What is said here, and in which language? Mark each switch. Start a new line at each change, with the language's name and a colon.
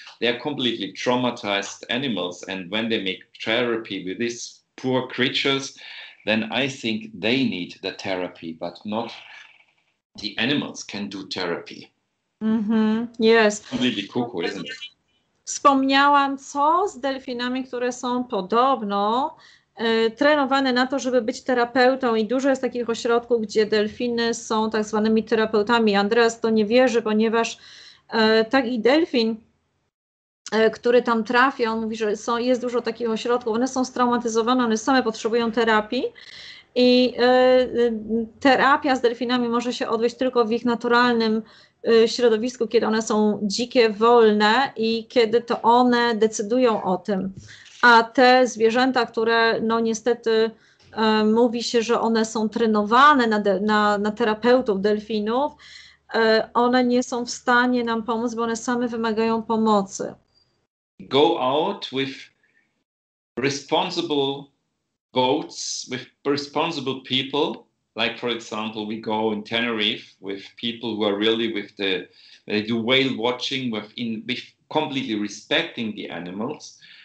English: They are completely traumatized animals, and when they make therapy with these poor creatures, then I think they need the therapy, but not the animals can do therapy. Yes. Completely cuckoo, isn't it?
Polish: Wspomniałam, co z delfinami, które są podobno trenowane na to, żeby być terapeutą, i dużo jest takich ośrodków, gdzie delfiny są tak zwanymi terapeutami. Andreas to nie wierzy, ponieważ taki delfin, który tam trafia, on mówi, że jest dużo takich ośrodków, one są straumatyzowane, one same potrzebują terapii i terapia z delfinami może się odbyć tylko w ich naturalnym środowisku, kiedy one są dzikie, wolne i kiedy to one decydują o tym. A te zwierzęta, które no niestety mówi się, że one są trenowane na terapeutów delfinów, one nie są w stanie nam pomóc, bo one same wymagają pomocy.
English: Go out with responsible boats, with responsible people. Like, for example, we go in Tenerife with people who are really they do whale watching with completely respecting the animals.